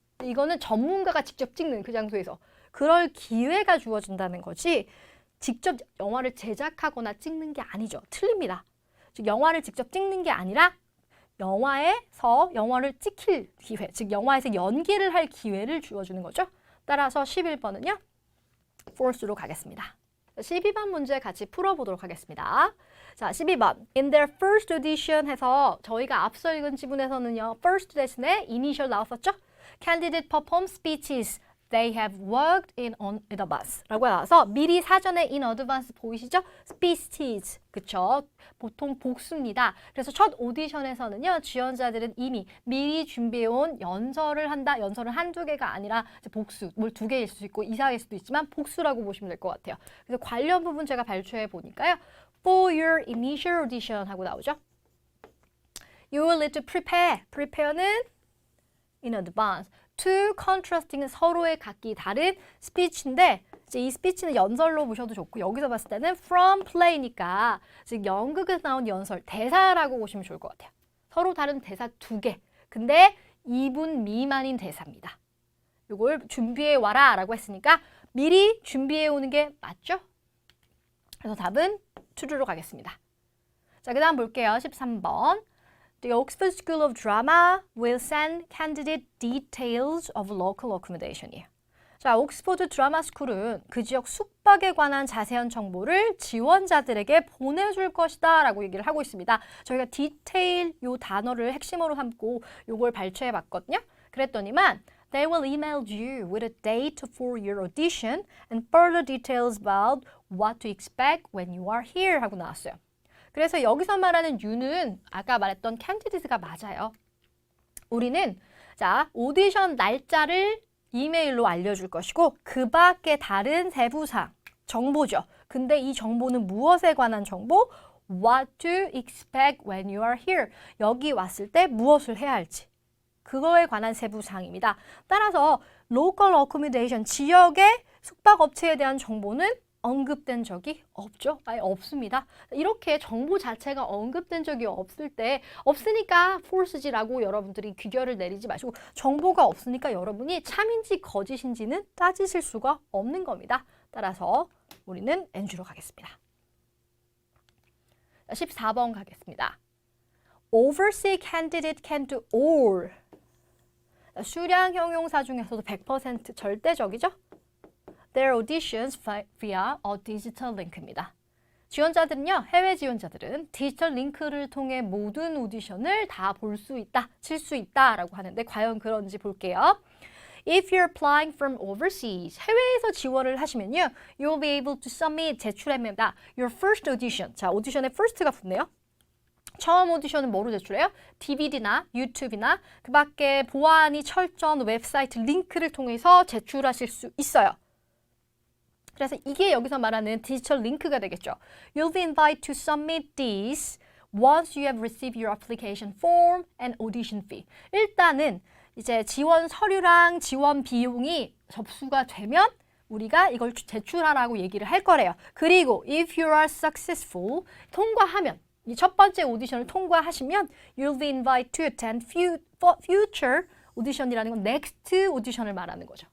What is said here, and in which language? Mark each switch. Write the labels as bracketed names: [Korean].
[Korean] 이거는 전문가가 직접 찍는 그 장소에서 그럴 기회가 주어진다는 거지 직접 영화를 제작하거나 찍는 게 아니죠. 틀립니다. 즉 영화를 직접 찍는 게 아니라 영화에서 영화를 찍힐 기회, 즉 영화에서 연기를 할 기회를 주어주는 거죠. 따라서 11번은요. false로 가겠습니다. 12번 문제 같이 풀어보도록 하겠습니다. 자, 12번. [English] In their first audition [Korean] 해서 저희가 앞서 읽은 지문에서는요. [English] first [Korean] 대신에 [English] initial [Korean] 나왔었죠? [English] Candidate perform speeches They have worked in advance [Korean] 라고 나와서 미리 사전에 [English] in advance [Korean] 보이시죠? speeches, 그쵸? 보통 복수입니다. 그래서 첫 오디션에서는요, 지원자들은 이미 미리 준비해온 연설을 한다. 연설은 한두 개가 아니라 복수, 뭘 두 개일 수도 있고 이상일 수도 있지만 복수라고 보시면 될 것 같아요. 그래서 관련 부분 제가 발췌해 보니까요. [English] For your initial audition [Korean] 하고 나오죠. [English] You will need to prepare. prepare는 in advance. Two contrasting [Korean] 서로의 각기 다른 스피치인데 이제 이 스피치는 연설로 보셔도 좋고 여기서 봤을 때는 [English] from play [Korean] 니까 즉 연극에서 나온 연설, 대사라고 보시면 좋을 것 같아요. 서로 다른 대사 두 개. 근데 2분 미만인 대사입니다. 이걸 준비해 와라 라고 했으니까 미리 준비해 오는 게 맞죠? 그래서 답은 true로 가겠습니다. 자, 그 다음 볼게요. 13번. [English] The Oxford School of Drama will send candidate details of local accommodation이에요. [Korean] 자, 옥스퍼드 드라마 스쿨은 그 지역 숙박에 관한 자세한 정보를 지원자들에게 보내줄 것이다 라고 얘기를 하고 있습니다. 저희가 디테일 요 단어를 핵심으로 삼고 요걸 발췌해 봤거든요. [English] 그랬더니만 They will email you with a date for your audition and further details about what to expect when you are here [Korean] 하고 나왔어요. 그래서 여기서 말하는 you는 아까 말했던 candidate가 맞아요. 우리는 자 오디션 날짜를 이메일로 알려줄 것이고 그 밖에 다른 세부사항, 정보죠. 근데 이 정보는 무엇에 관한 정보? [English] What to expect when you are here. [Korean] 여기 왔을 때 무엇을 해야 할지. 그거에 관한 세부사항입니다. 따라서 local accommodation, 지역의 숙박업체에 대한 정보는 언급된 적이 없죠. 아예 없습니다. 이렇게 정보 자체가 언급된 적이 없을 때 없으니까 false지라고 여러분들이 귀결을 내리지 마시고 정보가 없으니까 여러분이 참인지 거짓인지는 따지실 수가 없는 겁니다. 따라서 우리는 NG로 가겠습니다. 14번 가겠습니다. [English] Overseas candidate can do all. [Korean] 수량 형용사 중에서도 100% 절대적이죠? [English] Their auditions via a digital link입니다. [Korean] 지원자들은요, 해외 지원자들은 디지털 링크를 통해 모든 오디션을 다 볼 수 있다, 칠 수 있다라고 하는데 과연 그런지 볼게요. [English] If you're applying from overseas, [Korean] 해외에서 지원을 하시면요, [English] you'll be able to submit, [Korean] 제출합니다. [English] Your first audition. [Korean] 자, 오디션에 first가 붙네요. 처음 오디션은 뭐로 제출해요? DVD나 유튜브나 그 밖에 보안이 철저한 웹사이트 링크를 통해서 제출하실 수 있어요. 그래서 이게 여기서 말하는 디지털 링크가 되겠죠. [English] You'll be invited to submit these once you have received your application form and audition fee. [Korean] 일단은 이제 지원 서류랑 지원 비용이 접수가 되면 우리가 이걸 제출하라고 얘기를 할 거래요. 그리고 [English] if you are successful, [Korean] 통과하면 이 첫 번째 오디션을 통과하시면 [English] you'll be invited to attend future [Korean] 오디션이라는 건 next 오디션을 말하는 거죠.